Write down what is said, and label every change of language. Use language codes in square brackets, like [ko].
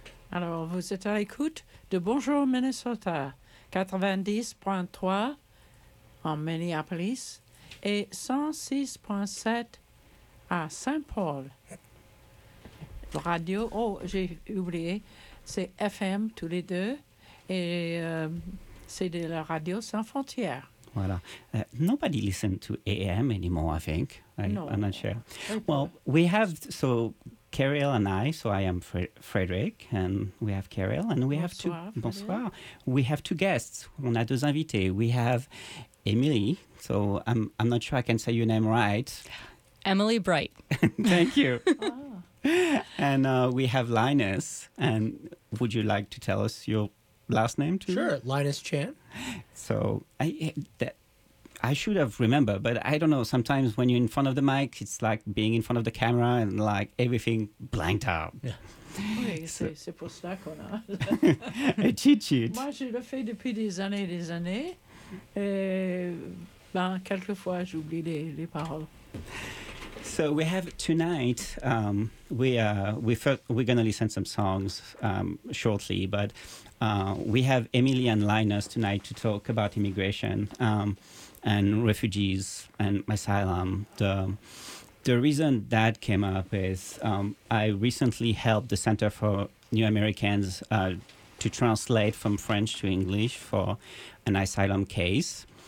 [fr] Alors, vous êtes à l'écoute de Bonjour Minnesota, 90.3 en Minneapolis et 106.7 à Saint-Paul. Radio, oh, j'ai oublié, c'est FM tous les deux et c'est de la radio sans frontières. [en] Voilà. Nobody listens to AM anymore, I think. I'm not sure. Well, we have, so Caril and I, so I am Frédéric, and we have Caril, and we have two. [fr] Bonsoir. [en] We have two guests. [fr] On a deux invités. [en] We have Emily. So I'm not sure I can say your name right. Emily Bright. Thank you. And we have Linus. And would you like to tell us your last name too? Sure, Linus Chan. So I should have remembered, but I don't know. Sometimes when you're in front of the mic, it's like being in front of the camera and like everything blanked out. [fr] Yeah. Oui, c'est pour ça qu'on a. [en] A cheat sheet. [fr] Moi, je le fais depuis des années, et ben, quelquefois, j'oublie les paroles. [en] So we have tonight, we're going to listen some songs shortly, but we have Emily and Linus tonight to talk about immigration. And refugees and asylum. The reason that came up is I recently helped the Center for New Americans to translate from French to English for an asylum case.